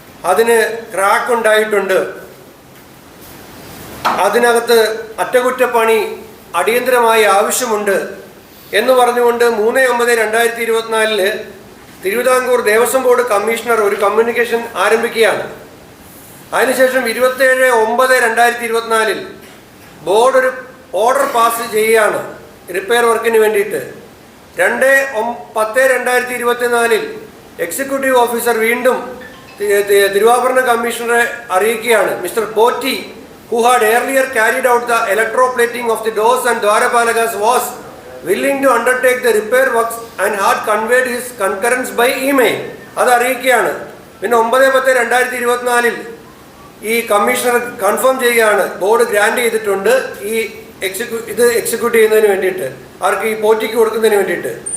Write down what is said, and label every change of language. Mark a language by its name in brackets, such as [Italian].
[Malayalam] അതിന് ക്രാക്ക് ഉണ്ടായിട്ടുണ്ട്, അതിനകത്ത് അറ്റകുറ്റപ്പണി അടിയന്തരമായി ആവശ്യമുണ്ട് എന്ന് പറഞ്ഞുകൊണ്ട് 3/9/2024 തിരുവിതാംകൂർ ദേവസ്വം ബോർഡ് കമ്മീഷണർ ഒരു കമ്മ്യൂണിക്കേഷൻ ആരംഭിക്കുകയാണ്. അതിനുശേഷം 27/9/2024 ബോർഡ് ഒരു ഓർഡർ പാസ് ചെയ്യുകയാണ് റിപ്പയർ വർക്കിന് വേണ്ടിയിട്ട്. 2/10/2024 എക്സിക്യൂട്ടീവ് ഓഫീസർ വീണ്ടും തിരുവാഭരണ കമ്മീഷണറെ അറിയിക്കുകയാണ്, [English] Mister Potti who had earlier carried out the electroplating of the doors and Dwarapalakas was willing to undertake the repair works and had conveyed his concurrence by email. [Malayalam] അത് അറിയിക്കുകയാണ്. പിന്നെ 9/10/2024 ഈ കമ്മീഷണർ കൺഫേം ചെയ്യുകയാണ്, board grand ചെയ്തിട്ടുണ്ട് ഈ ഇത് execute ചെയ്യുന്നതിന് വേണ്ടിയിട്ട്, അവർക്ക് ഈ പോറ്റിക്ക് കൊടുക്കുന്നതിന് വേണ്ടിയിട്ട്.